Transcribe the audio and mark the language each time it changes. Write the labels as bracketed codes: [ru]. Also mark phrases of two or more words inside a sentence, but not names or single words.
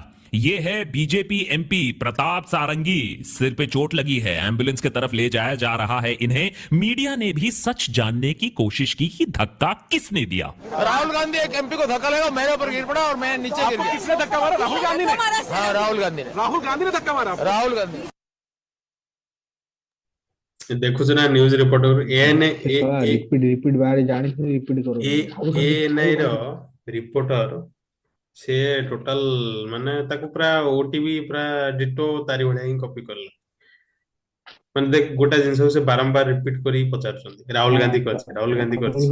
[hi] ये है बीजेपी एमपी प्रताप सारंगी, सिर पे चोट लगी है, एम्बुलेंस की तरफ ले जाया जा रहा है इन्हें। मीडिया ने भी सच जानने की कोशिश की कि धक्का किसने दिया। राहुल गांधी एक एमपी को धक्का लगा, मेरे ऊपर गिर पड़ा और मैं नीचे गिर गया। किसने धक्का मारा? राहुल गांधी ने? हाँ, राहुल गांधी ने। राहुल गांधी ने धक्का मारा? राहुल गांधी। [or] देखुଛୁ ନା [en] news reporter [or] ରିପିଟ ବାହାରେ ଜାଣିଛୁ, ରିପିଟ କର। ଏଏନଆଇ ର ରିପୋର୍ଟର ସେ ଟୋଟାଲ ମାନେ ତାକୁ ପୁରା ଓଟିଭି ପୁରା ଡିଟୋ ତାରି ଭଳିଆ ହିଁ କପି କଲା। ମାନେ ଦେଖ ଗୋଟା ଜିନିଷ ସେ ବାରମ୍ବାର ରିପିଟ କରି ପଚାରୁଛନ୍ତି ରାହୁଲ ଗାନ୍ଧୀ କରିଛି, ରାହୁଲ ଗାନ୍ଧୀ କରିଛି,